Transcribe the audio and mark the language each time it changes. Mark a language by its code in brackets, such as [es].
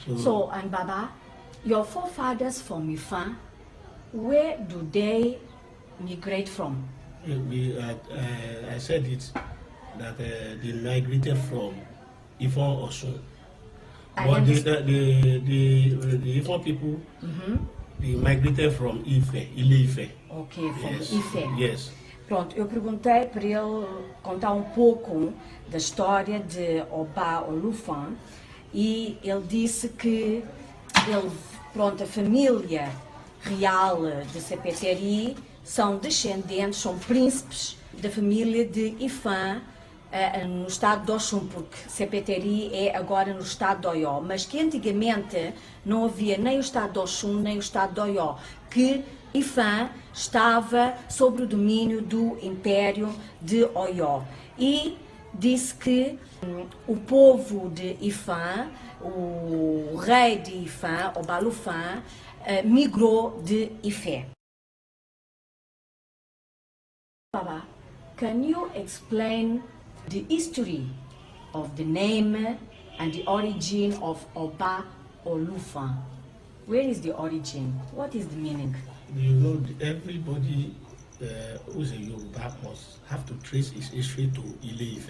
[en] So, and Baba, your forefathers from Ifan, where do they migrate from? I said it that they migrated from Ifon Osun. But the Ifon people, they migrated from Ife, Ile-Ife. Okay, from Yes. Ife. Yes. [pt] Pronto, eu perguntei para ele contar um pouco da história de Oba Olufan e ele disse que pronto, a família real de Sepeteri são descendentes, são príncipes da família de Ifã no estado de Oxum, porque Sepeteri é agora no estado de Oió, mas que antigamente não havia nem o estado de Oxum nem o estado de Oió, que Ifã estava sob o domínio do Império de Oió. E disse que o povo de Ifã, o rei de Ifã, Obalufã, migrou de Ifé. [en] Baba, can you explain the history of the name and the origin of Oba Olufan? Where is the origin? What is the meaning? You know, everybody who's a Yoruba must have to trace his history to Ile-Ife.